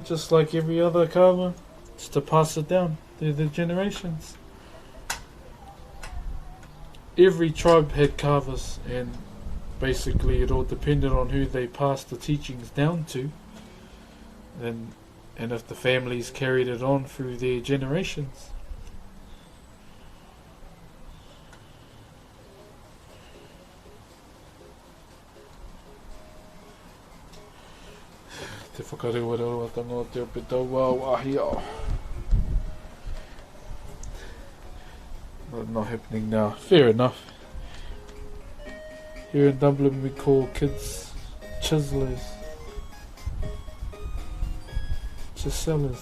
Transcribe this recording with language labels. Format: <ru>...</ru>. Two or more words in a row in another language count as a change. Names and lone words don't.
<en>Just like every other carver, just to pass it down through the generations. Every tribe had carvers, and basically it all depended on who they passed the teachings down to, and if the families carried it on through their generations. Te whakarewarewa o te ope tau wāhi ao. Not happening now. Fair enough. Here in Dublin we call kids chiselers. Chiselers.</en>